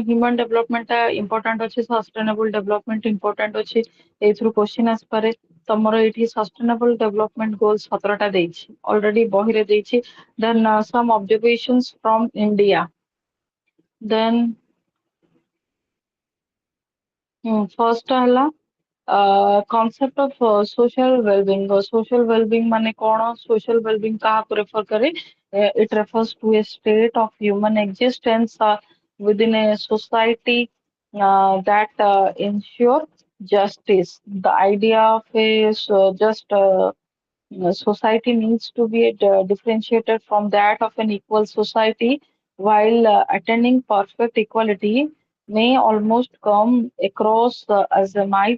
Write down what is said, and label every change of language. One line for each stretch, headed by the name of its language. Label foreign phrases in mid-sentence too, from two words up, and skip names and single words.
English: Human development important ଅଛି, sustainable development important ଅଛି।
Odia: ଏଇଥିରୁ question ଆସିପାରେ। ତମର ଏଇଠି
English: sustainable development goals
Odia: 17ଟା ଦେଇଛି, already ବହିରେ ଦେଇଛି।
English: then some observations from India, then first ହେଲା concept of social well-being. Social well-being
Odia: ମାନେ କଣ?
English: Social well-being
Odia: କାହାକୁ refer କରେ?
English: It refers to a state of human existence within a society that ensure justice. The idea of a just society needs to be differentiated from that of an equal society, while attaining perfect equality may almost come across as a myth.